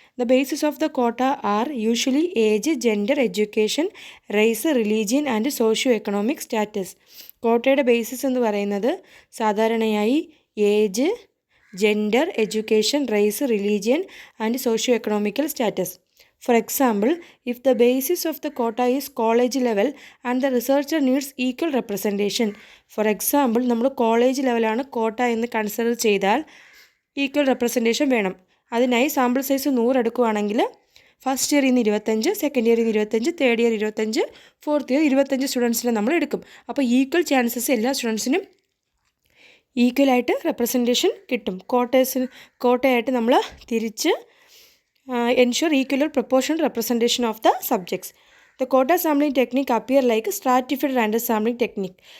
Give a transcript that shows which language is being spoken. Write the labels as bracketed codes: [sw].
[en] The basis of the quota are usually age, gender, education, race, religion and socio economic status. [ml] കോട്ടയുടെ basis എന്ന് പറയുന്നത് സാധാരണയായി age, gender, education, raise, religion and socio economical status. [en] For example, if the basis of the quota is college level and the researcher needs equal representation. For example, [ml] നമ്മൾ college ലെവലാണ് കോട്ട എന്ന് consider ചെയ്താൽ equal representation വേണം. അതിനായി sample size 100 എടുക്കുകയാണെങ്കിൽ first ഇയറിൽ നിന്ന് 25, സെക്കൻഡ് ഇയറിൽ നിന്ന് 25, തേർഡ് ഇയർ 25, ഫോർത്ത് ഇയർ 25 സ്റ്റുഡൻസിനെ നമ്മൾ എടുക്കും. അപ്പോൾ ഈക്വൽ ചാൻസസ് എല്ലാ സ്റ്റുഡൻസിനും ഈക്വലായിട്ട് റെപ്രസെൻറ്റേഷൻ കിട്ടും. കോട്ടയായിട്ട് നമ്മൾ തിരിച്ച് [en] ensure equal or proportional representation of the subjects. The quota sampling technique appear like stratified random sampling technique.